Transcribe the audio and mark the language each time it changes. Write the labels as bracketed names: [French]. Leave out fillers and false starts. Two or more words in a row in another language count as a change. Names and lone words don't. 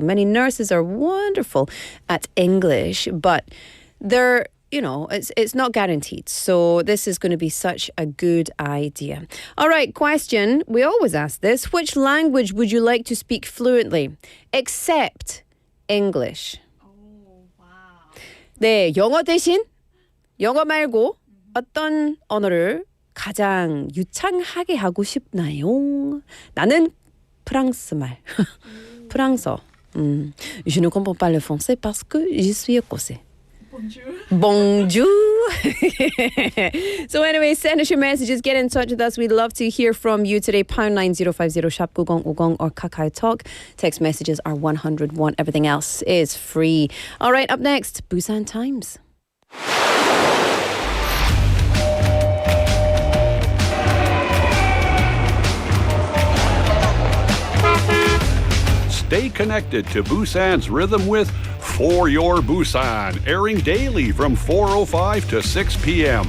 [English] Many nurses are wonderful at English, but they're it's not guaranteed. So this is going to be such a good idea. All right, question. We always ask this. Which language would you like to speak fluently? Except English. Oh, wow. [Korean] 네, 영어 대신 영어 말고 어떤 언어를 가장 유창하게 하고 싶나요? 나는 프랑스 말. 프랑스어. [French] Je ne comprends pas le français parce que je suis écossais. Bonjour. [English] So anyway, send us your messages. Get in touch with us. We'd love to hear from you today. pound 9050 샵 9050 or Kakao Talk. Text messages are 101. Everything else is free. All right, up next, Busan Times. Stay connected to Busan's rhythm with For Your Busan, airing daily from 4:05 to 6 p.m.